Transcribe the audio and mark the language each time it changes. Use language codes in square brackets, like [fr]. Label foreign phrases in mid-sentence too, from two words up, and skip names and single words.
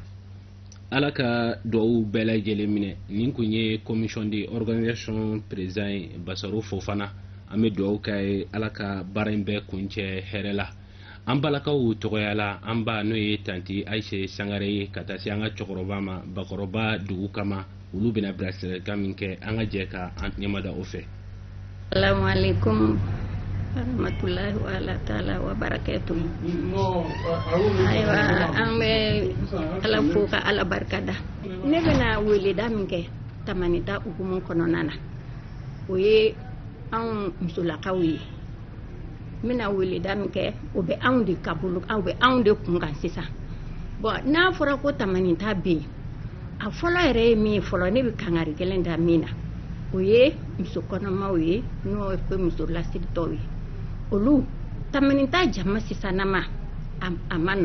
[bm] ala ka duwawu bɛɛ lajɛlen minɛ nin kun ye [fr] commission de organisation président [bm] ye Basaru Fofana an bɛ duwawu k'a ye ala ka baara in bɛɛ kuncɛ hɛrɛ la an balakaw tɔgɔya la an ba n'o ye tanti Ayise Sangare ye ka taa se an ka cɛkɔrɔba ma Bakɔrɔba dugu kama olu bɛna bilasiralikan min kɛ an ka jɛ ka an ɲɛmada o fɛ. [ar] السلام عليكم ورحمة الله وتعالى وبركاته. [bm] Aywa an bɛ ala fo ka ala barikada ne bɛna weleda min kɛ tamanita hukumu kɔnɔna na o ye anw musolakaw ye n bɛna weleda min kɛ o bɛ anw de ka bolo aw bɛ anw de kun kan sisan bon n'a fɔra ko tamanita bɛ yen a fɔlɔ yɛrɛ ye min ye fɔlɔ ne bɛ kangari gɛlɛn da min na o ye muso kɔnɔmaw ye n'o ye muso lasiritɔw ye olu tamanita jama sisanama a ma